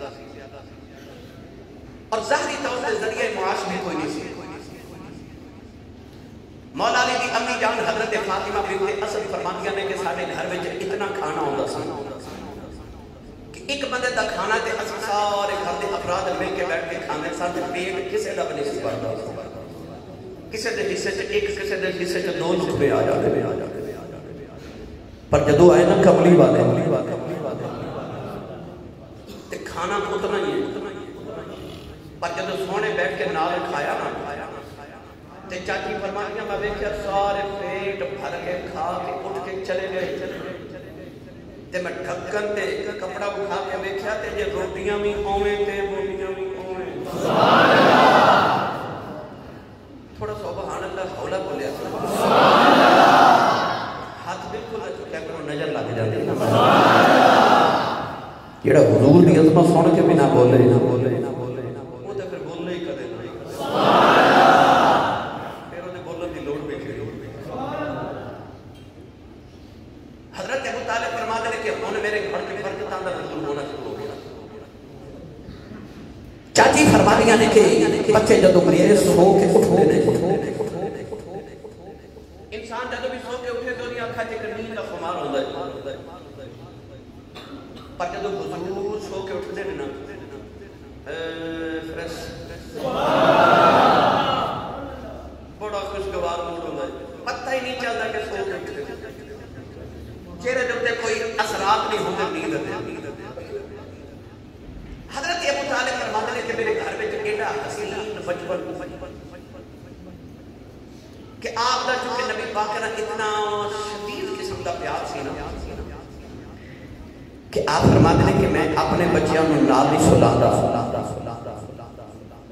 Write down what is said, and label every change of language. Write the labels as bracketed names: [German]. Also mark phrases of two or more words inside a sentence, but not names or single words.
[Urdu] اور ظاہری طور سے ذریعہ معاش بھی کوئی نہیں [Punjabi] سی مولا علی دی امی جان حضرت فاطمہ بنت اسد فرماندیاں نے کہ سارے گھر وچ اتنا کھانا ہوندا سی کہ ایک بندے دا کھانا تے اسی سارے گھر دے افراد مل کے بیٹھ کے کھانے ساتھ پیٹ کسے دا بنی سی بھردا کسے دے حصے چ ایک کسے دے حصے چ 2 لقمے آ جاندے پر جدوں آئے نا کملی والے تے کھانا اتنا ہی ہے پر جدوں سونے بیٹھ کے نال کھایا نا تے چاچی فرمانیاں میں دیکھیا سارے پیٹ بھر کے کھا کے اٹھ کے چلے گئے تے میں ڈھکن تے کپڑا اٹھا کے دیکھیا تے جے روٹیاں بھی اوویں تے بوٹیاں بھی اوویں سبحان اللہ تھوڑا سبحان اللہ ہولا بولیا سبحان اللہ ہاتھ بالکل چکا کرو نظر لگ جاندی سبحان اللہ جڑا حضور دی عظمت سن کے بھی نہ بولے وہ تے پھر بولنے ہی کدے نہیں سبحان [Urdu] حضرت ابو طالب فرماتے ہیں کہ [Punjabi] ہن میرے گھر کے برکتاں دا نزول ہونا شروع ہو گیا چاچی فرماندیاں نے کہ بچے جدوں میرے سو کے اٹھتے نے انسان جدوں بھی سو کے اٹھے تو نہیں اکھاں تے نیند دا خمار ہوندا ہے پر جدوں حضور سو کے اٹھتے نے نا فرش بڑا خوشگوار موڈ ہوندا ہے پتہ ہی نہیں چلدا کہ سو کے اٹھتے چہرے دے کوئی اثرات نہیں ہوندے نیند دے [Urdu] حضرت ابو طالب فرماتے ہیں کہ [Punjabi] میرے گھر وچ ایڈا حسین بچپن کہ آپ دا چونکہ نبی پاک نے اتنا شدید قسم دا پیار سی نا کہ آپ فرماتے ہیں کہ میں اپنے بچیاں نوں نال نہیں سلاتا